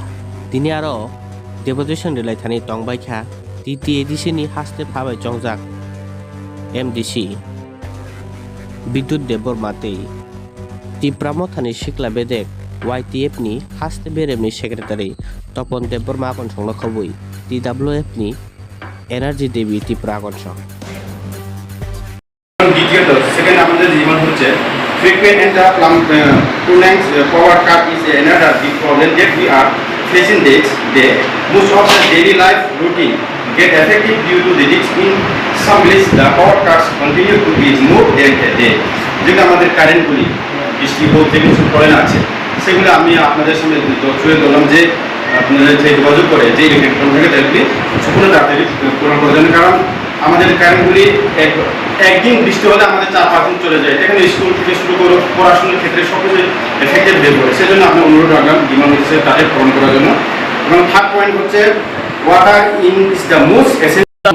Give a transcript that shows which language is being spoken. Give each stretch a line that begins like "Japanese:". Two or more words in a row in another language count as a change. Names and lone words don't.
Kok Borok: Tini Aro, Deputation Delay Thani Tongbaika, TT Edishini Haste Pawai Jongjak, MDC, Bidut Debor Mate, Tipra Mothani Shikla Bedek, YTF ni Haste Beremni Secretary, Topon Debor Makon Song Lokabui, TWF ni Energy Devi Tipra Konsong.
Bangla: দ্বিতীয়ত সেকেন্ড আমাদের জীবন হচ্ছে
English: frequent and prolonged power cut is another big problem that we are facing this day. Most of the daily life routine get affected due to the risk in some places the power cuts continue to be more than a day.
Bangla: যেটা আমাদের কারেন্টগুলি বৃষ্টি হোক যে কিছু পড়ে আছে সেগুলো আমি আপনাদের সামনে তুলে ধরলাম যে আপনাদের যে যোগাযোগ করে যে ইলেকট্রন থেকে তাদেরকে সম্পূর্ণ তাড়াতাড়ি পূরণ করার জন্য কারণ আমাদের কারেন্টগুলি একদিন বৃষ্টি হলে আমাদের 4-5 দিন চলে যায় এখানে স্কুল থেকে শুরু করে পড়াশোনার ক্ষেত্রে সব কিছু এফেক্টেড হয়ে পড়ে সেজন্য আমি অনুরোধ রাখলাম ডিমান্ড হচ্ছে তাদের পূরণ করার জন্য এবং থার্ড পয়েন্ট হচ্ছে
English: water is the most essential